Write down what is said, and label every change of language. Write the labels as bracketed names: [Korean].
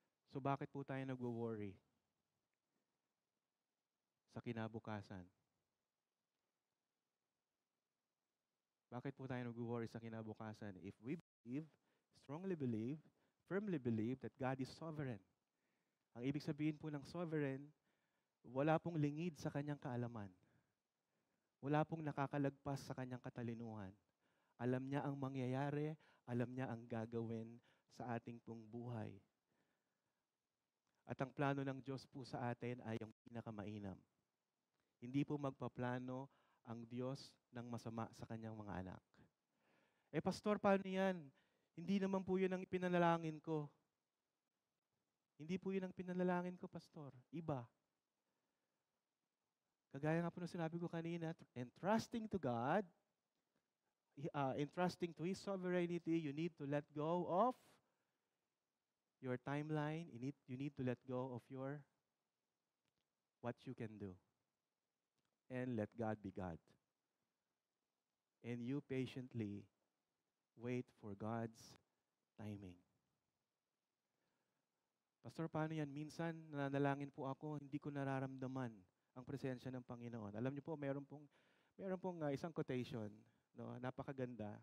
[Filipino] So bakit po tayo nagwo-worry sa kinabukasan? Bakit po tayo nagwo-worry sa kinabukasan? [English] If we believe, strongly believe, firmly believe that God is sovereign. [Filipino] Ang ibig sabihin po ng sovereign, wala pong lingid sa kanyang kaalaman. Wala pong nakakalagpas sa kanyang katalinuhan. Alam niya ang mangyayari, alam niya ang gagawin sa ating pong buhay. At ang plano ng Diyos po sa atin ay ang pinakamainam. Hindi po magpaplano ang Diyos ng masama sa kanyang mga anak. Pastor, paano yan? Hindi naman po yun ang pinanalangin ko. Hindi po yun ang pinanalangin ko, Pastor. Iba. Kagaya nga po ng sinabi ko kanina, [English] entrusting to God, entrusting to His sovereignty, you need to let go of your timeline. You need to let go of what you can do. And let God be God. And you patiently wait for God's timing. [Filipino] Pastor, paano yan? Minsan, nanalangin po ako, hindi ko nararamdaman ang presensya ng Panginoon. Alam niyo po, meron pong isang quotation, no? Napakaganda.